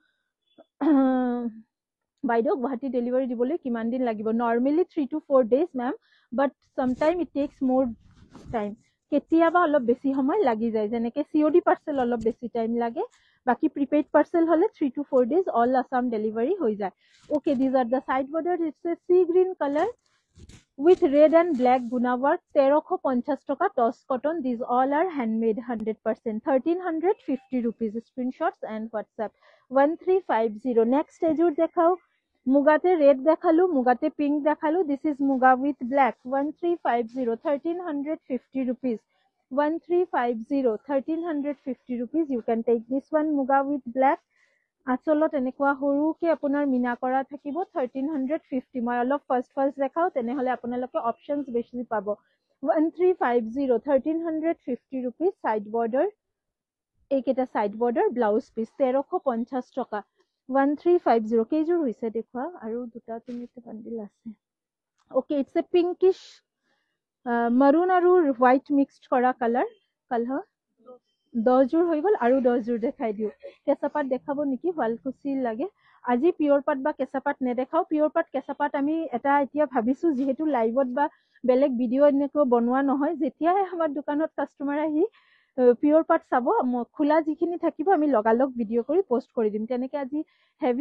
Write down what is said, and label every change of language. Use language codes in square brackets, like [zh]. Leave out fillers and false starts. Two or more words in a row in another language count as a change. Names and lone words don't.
[as] বাইদেউ গুৱাহাটী ডেলিভাৰী দিবলৈ কিমান দিন লাগিব নৰমালি [en] 3 to 4 days ma'am but sometime it takes more time [as] কেতিয়াবা অলপ বেছি সময় লাগি যায় যেনেকে COD পাৰ্সেল অলপ বেছি টাইম লাগে বাকি প্রিপেইড পার্সেল হলে [en] 3 to 4 days all Assam delivery [as] হৈ যায় [en] okay these are the side borders it's a sea green color with red and black guna work 1350 taka toss cotton these all are handmade 100% 1350 rupees screenshots and WhatsApp [as] 1350 নেক্সট এজুৰ দেখাও মুগাতে ৰেড দেখালো মুগাতে পিংক দেখালো [en] this is muga with black [as] 1350 [en] 1350 rupees 1350 rupees you can take this one muga with black [as] আচলত এনেকুৱা সৰুকে আপোনাৰ মিনা কৰা থাকিব 1350 মই অলপ ফাৰ্স্ট দেখাও তেনেহলে আপোনালোকে অপশনস বেছি পাব 1350 [en] 1350 rupees side border [as] এইকেইটা [en] side border blouse piece [as] 1350 টকা 1350 কেইযোৰ হৈছে দেখুৱা আৰু দুটা তিনিটা বান্ডিল আছে ওকে [en] It's a pinkish maroon [as] আৰু [en] white mixed [as] কৰা কালাৰ 10 জোৰ হৈ গল আৰু 10 জোৰ দেখাই দিও কেঁচাপাত দেখাব নেকি শুৱালকুছি লাগে আজি পিওৰ পাট বা কেঁচাপাত নেদেখাও পিওৰ পাট কেঁচাপাত আমি এটা এতিয়া ভাবিছো যেহেতু লাইভত বা বেলেগ ভিডিও এনেকৈ বনোৱা নহয় যেতিয়াহে আমাৰ দোকানত কাস্টমাৰ আহি পিওর পাট চাব খোলা যিখিনি থাকিব আমি লগালগ ভিডিও কৰি পোস্ট কৰি দিম তেনেকে আজি হেভি